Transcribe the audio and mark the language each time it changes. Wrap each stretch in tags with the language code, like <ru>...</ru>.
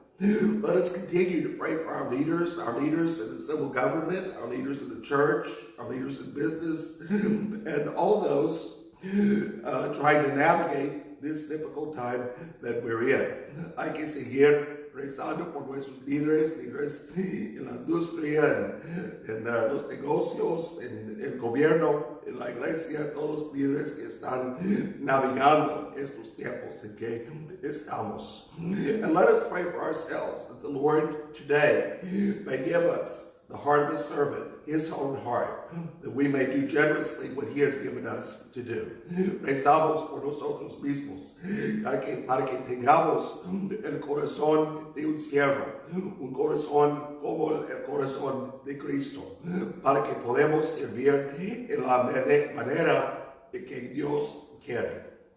<en>Let us continue to pray for our leaders in the civil government, our leaders in the church, our leaders in business, and all those trying to navigate this difficult time that we're in.</en> <es>Hay que seguir rezando por nuestros líderes en la industria, en los negocios, en el gobierno, en la iglesia, todos los líderes que están navegando estos tiempos en que estamos.</es> <en>And let us pray for ourselves that the Lord today may give us the heart of a servant, his own heart, that we may do generously what he has given us to do.</en> <es>Rezamos por nosotros mismos, para que tengamos el corazón de un siervo, un corazón como el corazón de Cristo, para que podamos servir en la manera en que Dios quiere.</es>